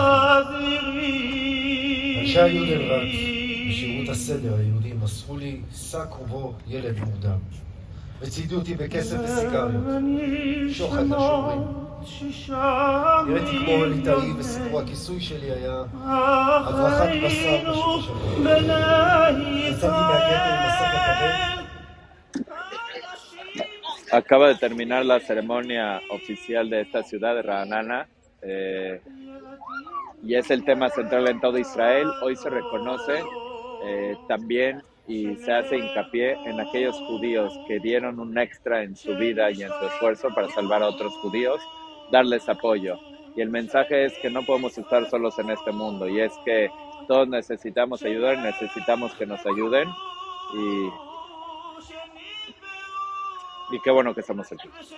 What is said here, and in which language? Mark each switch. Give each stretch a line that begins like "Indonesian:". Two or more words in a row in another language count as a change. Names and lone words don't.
Hebrew: אנשי היודנראט בשירות הסדר היהודי מסרו לי שק ובו ילד מורדם וציידו אותי בכסף וסיגריות, שוחד לשומרים. נראיתי כמו ליטאי וסיפור הכיסוי שלי היה הברחת בשר בשוק השבוע. יצאתי מהגטו עם מסך הכבד.
Spanish: Acaba de terminar la ceremonia oficial de esta ciudad de Raanana y es el tema central en todo Israel. Hoy se reconoce también y se hace hincapié en aquellos judíos que dieron un extra en su vida y en su esfuerzo para salvar a otros judíos, darles apoyo. Y el mensaje es que no podemos estar solos en este mundo y es que todos necesitamos ayudar, necesitamos que nos ayuden y qué bueno que estamos aquí.